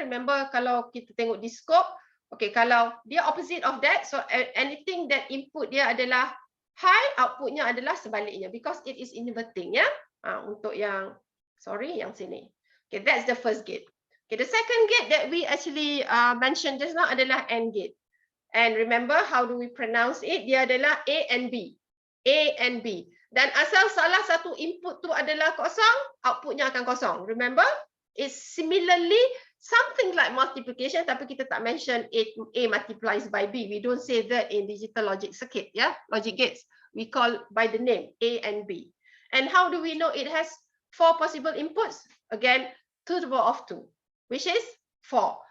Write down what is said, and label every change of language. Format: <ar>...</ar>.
<en>Remember,</en> <ms>kalau kita tengok di</ms> <en>scope, okay,</en> <ms>kalau dia</ms> <en>opposite of that, so anything that input</en> <ms>dia adalah</ms> <en>high,</en> <ms>outputnya adalah sebaliknya</ms> <en>because it is inverting ya.</en> <ms>Untuk yang yang sini.</ms> <en>Okay, that's the first gate. Okay, the second gate that we actually mentioned just now</en> <ms>adalah</ms> <en>AND gate. And remember how do we pronounce it?</en> <ms>Dia adalah A and B. A and B. Dan asal salah satu input tu adalah kosong, outputnya akan kosong.</ms> <en>Remember? It's similarly something like multiplication,</en> <ms>tapi kita tak</ms> <en>mention A multiplies by B. We don't say that in digital logic circuit, yeah, logic gates. We call by the name A and B. And how do we know it has 4 possible inputs? Again, 2 to the power of 2, which is 4.</en>